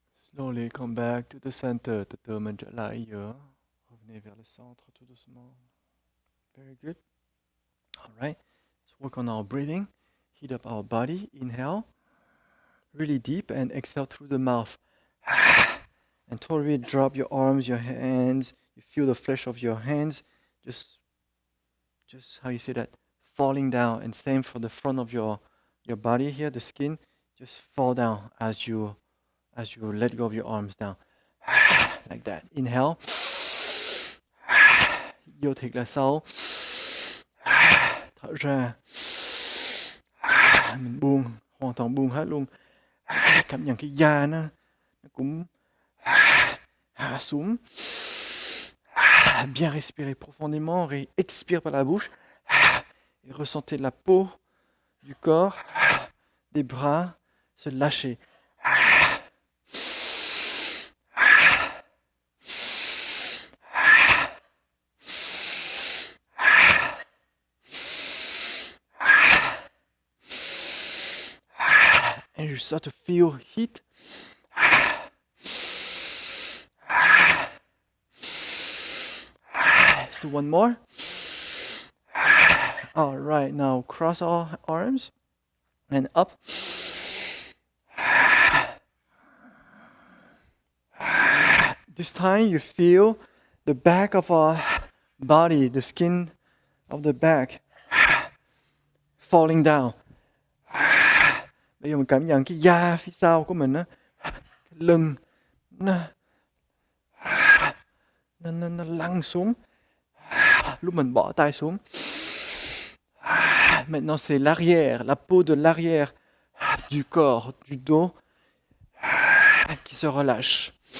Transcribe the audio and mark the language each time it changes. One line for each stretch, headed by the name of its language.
English: Slowly come back to the center.
Vietnamese: Từ từ mình trở lại giữa.
French: Revenez vers le centre tout doucement.
English: Very good. All right. Let's work on our breathing. Heat up our body. Inhale. Really deep and exhale through the mouth. And totally drop your arms, your hands. You feel the flesh of your hands. Just how you say that, falling down. And same for the front of your body here, the skin. Just fall down as you let go of your arms down. Like that. Inhale.
Vietnamese: Vô thiệt là sâu. Thở ra. Mình buông, hoàn toàn buông hết luôn. Cảm nhận cái da nó cũng hạ xuống.
French: Bien respirer profondément, expire par la bouche. Et ressentez la peau du corps, des bras se lâcher.
English: And you start to feel heat. So one more. All right, now cross our arms and up. This time you feel the back of our body, the skin of the back falling down.
Vietnamese: Bây giờ mình cảm nhận cái da phía sau của mình á, cái lưng nó lăn xuống. Lúc mình bỏ tay xuống.
French: Maintenant c'est l'arrière, la peau de l'arrière du corps, du dos qui se relâche.